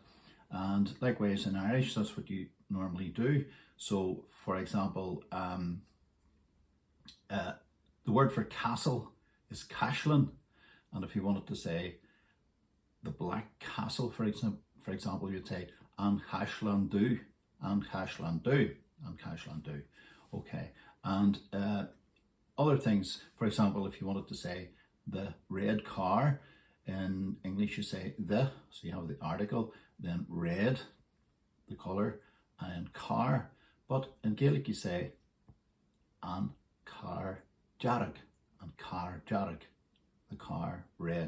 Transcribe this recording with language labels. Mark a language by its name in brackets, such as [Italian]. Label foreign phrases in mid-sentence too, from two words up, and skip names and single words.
[English] And likewise in Irish, that's what you normally do. So for example, The word for castle is Cashlan, and if you wanted to say the Black Castle, for example, you'd say [Irish] An Cashlan Du, An Cashlan Du, An Cashlan Du. [English] Okay, and other things, for example, if you wanted to say the red car, in English you say the, so you have the article, then red, the colour, and car. But in Gaelic you say [Irish] an car jarag, an car jarag, [English] the car red.